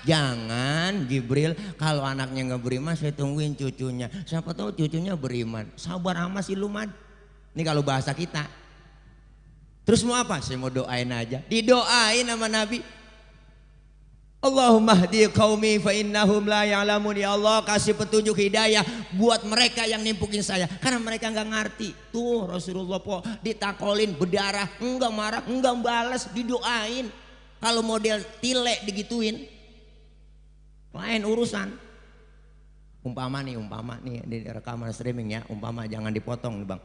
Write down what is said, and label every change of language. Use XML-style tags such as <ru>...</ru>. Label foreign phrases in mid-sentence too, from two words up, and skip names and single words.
<id>Jangan Jibril, kalau anaknya nggak beriman saya tungguin cucunya. Siapa tahu cucunya beriman. Sabar amat sih lu Mad. Ini kalau bahasa kita. Terus mau apa? Saya mau doain aja. Didoain sama Nabi.</id> <ar>اللهم اهد قومي فإنهم لا يعلمون.</ar> <id>Ya Allah kasih petunjuk hidayah buat mereka yang nimpukin saya karena mereka nggak ngerti. Tuh Rasulullah po ditakolin berdarah, enggak marah, enggak balas, didoain. Kalau model tile digituin lain urusan. Umpama nih di rekaman streaming ya, umpama jangan dipotong nih Bang.</id>